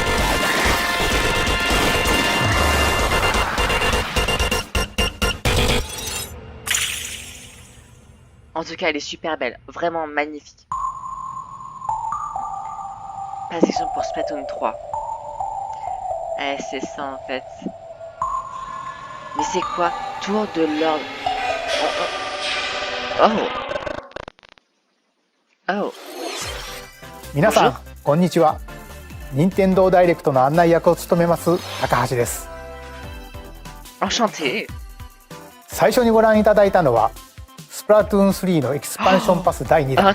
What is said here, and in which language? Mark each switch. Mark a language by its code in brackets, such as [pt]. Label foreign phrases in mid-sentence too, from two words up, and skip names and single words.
[fr] En tout cas, elle est super belle. Vraiment magnifique. Pas section pour Splatoon 3. Eh, c'est ça en fait. Mais c'est quoi? Tour de l'ordre. Oh. Oh. [ja] 皆さんこんにちは。任天堂ダイレクトの案内役を務めます高橋です。 [fr] Enchanté. [ja] 最初にご覧いただいたのはスプラトゥーン3のエキスパンションパス第2弾